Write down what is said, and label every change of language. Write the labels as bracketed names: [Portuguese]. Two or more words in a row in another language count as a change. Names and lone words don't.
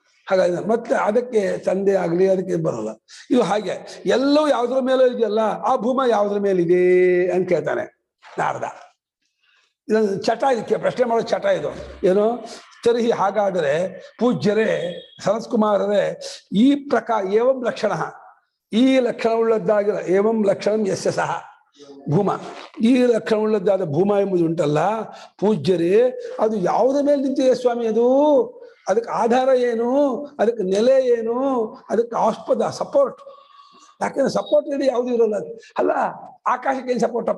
[Kannada] ಹಾಗಾಗಿ ಮತ್ತೆ ಅದಕ್ಕೆ ತಂದೆ ಆಗಲಿ ಅದಕ್ಕೆ ಬರಲ್ಲ. ಇದು ಹಾಗೆ ಎಲ್ಲವೂ ಯಾವುದ್ರ ಮೇಲೆ ಇದೆಯಲ್ಲ, ಆ ಭೂಮ ಯಾವುದ್ರ ಮೇಲಿದೆ ಅಂತ ಕೇಳ್ತಾನೆ ನಾರದ. ಇದೊಂದು ಚಟ, ಇದಕ್ಕೆ ಪ್ರಶ್ನೆ ಮಾಡೋ ಚಟ ಇದು. ಏನು ತರ್ಹಿ ಹಾಗಾದರೆ ಪೂಜ್ಯರೇ ಸನತ್ಕುಮಾರರೇ ಈ ಪ್ರಕಾರ [Sanskrit] ಏವಂ ಲಕ್ಷಣ, [Kannada] ಈ ಲಕ್ಷಣವುಳ್ಳದ್ದಾಗಿರ [Sanskrit] ಏವಂ ಲಕ್ಷಣಂ ಯಸ್ಯ ಸಹ ಭೂಮ, [Kannada] ಈ ಲಕ್ಷಣವುಳ್ಳದ್ದಾದ ಭೂಮ ಎಂಬುದು ಉಂಟಲ್ಲ ಪೂಜ್ಯರೇ, ಅದು ಯಾವುದ ಮೇಲೆ ನಿಂತಿದೆ ಸ್ವಾಮಿ? ಅದು ಅದಕ್ಕೆ ಆಧಾರ ಏನು, ಅದಕ್ಕೆ ನೆಲೆ ಏನು, ಅದಕ್ಕೆ ಆಸ್ಪದ ಸಪೋರ್ಟ್. ಯಾಕೆಂದ್ರೆ ಸಪೋರ್ಟ್ ಇದೆ ಯಾವುದು ಇರೋಲ್ಲ. ಅಲ್ಲ ಆಕಾಶಕ್ಕೆ ಏನು ಸಪೋರ್ಟಪ್ಪ?